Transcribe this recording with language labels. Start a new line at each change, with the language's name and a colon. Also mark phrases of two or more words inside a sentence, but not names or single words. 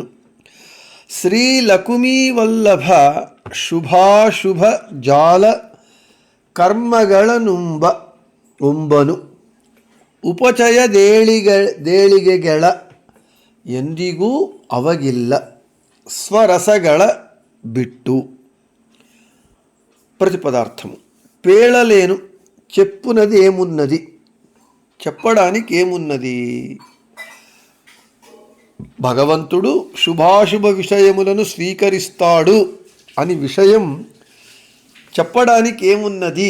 Kannada: ಶ್ರೀಲಕುಮೀವಲ್ಲಭ ಶುಭಾಶುಭ ಜಾಲ ಕರ್ಮಗಳನುಂಬನು ಉಪಚಯ ದೇಳಿಗೆಗಳ ಎಂದಿಗೂ ಅವಗಿಲ್ಲ ಸ್ವರಸಗಳ ಬಿಟ್ಟು.
Telugu: ప్రతిపదార్థము. పేళలేను చెప్పునది ఏమున్నది, చెప్పడానికి ఏమున్నది. భగవంతుడు శుభాశుభ విషయములను స్వీకరిస్తాడు అని విషయం చెప్పడానికి ఏమున్నది.